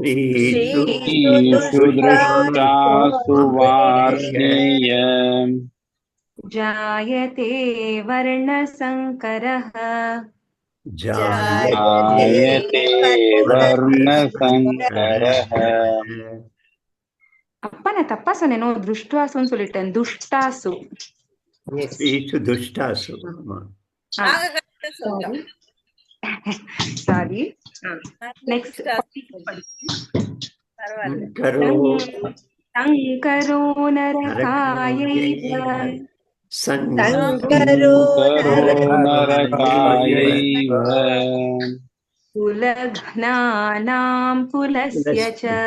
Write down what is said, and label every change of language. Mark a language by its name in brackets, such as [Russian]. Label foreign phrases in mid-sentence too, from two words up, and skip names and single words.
[Sanskrit] श्रीषु श्रीषु दृष्टासु वार्ष्णेय जायते वर्णसङ्करः जायते वर्णसङ्करः [Tamil] அப்பா நான் தப்பா சொன்னேனோ துஷ்டாசுன்னு சொல்லிட்டேன் துஷ்டாசு [Sanskrit] श्रीषु दुष्टासु [English] sorry next [Sanskrit] करो सङ्करो नरकायैव சங்கரோ नरकायैव कुलघ्नानां कुलस्य च